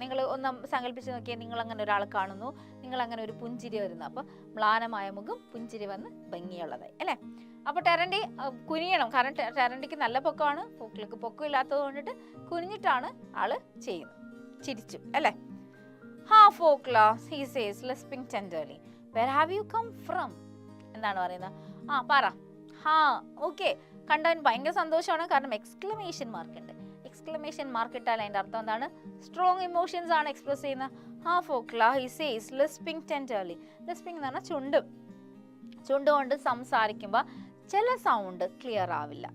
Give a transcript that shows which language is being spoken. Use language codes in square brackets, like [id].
[ml] നിങ്ങൾ ഒന്ന് സങ്കല്പിച്ച് നോക്കിയാൽ, നിങ്ങൾ അങ്ങനെ ഒരാളെ കാണുന്നു, നിങ്ങൾ അങ്ങനെ ഒരു പുഞ്ചിരി വരുന്നു. അപ്പോൾ മ്ലാനമായ മുഖം പുഞ്ചിരി വന്ന് ഭംഗിയുള്ളതായി അല്ലേ. അപ്പോൾ ടെറൻറ്റി കുനിയണം, കാരണം ടെറൻറ്റിക്ക് നല്ല പൊക്കമാണ്, ഫോക്ലക്ക് പൊക്കം ഇല്ലാത്തത് കൊണ്ടിട്ട് കുനിഞ്ഞിട്ടാണ് ആള് ചെയ്യുന്നത്. ചിരിച്ചു അല്ലേ. [en] Fokla, he says, lisping tenderly. Where have you come from? [ml] എന്താണ് പറയുന്നത്? പറ. ഓക്കെ. കണ്ടവൻ ഭയങ്കര സന്തോഷമാണ്, കാരണം എക്സ്ക്ലമേഷൻ മാർക്ക് ഉണ്ട്. എക്സ്ക്ലമേഷൻ മാർക്ക് ഇട്ടാൽ അതിന്റെ അർത്ഥം എന്താണ്? സ്ട്രോങ് ഇമോഷൻസ് ആണ് എക്സ്പ്രസ് ചെയ്യുന്നത്. [en] Fokla he says lisping tenderly. [ml] ലിസ്പിംഗ് എന്ന് പറഞ്ഞാൽ ചുണ്ട് കൊണ്ട് സംസാരിക്കുമ്പോൾ ചില സൗണ്ട് ക്ലിയർ ആവില്ല.